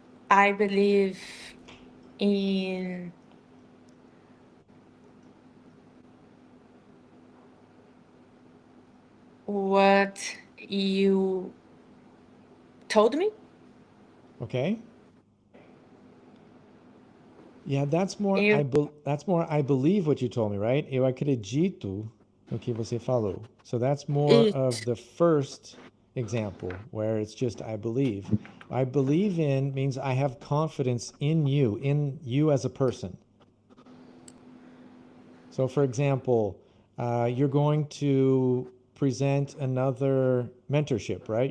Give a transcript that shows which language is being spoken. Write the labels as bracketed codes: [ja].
[en] I believe in what you told me. Okay. Yeah, that's more I believe what you told me, right? [pt] Eu acredito no que você falou. [en] So that's more of the first example where it's just I believe. I believe in means I have confidence in you as a person. So for example, you're going to present another mentorship, right?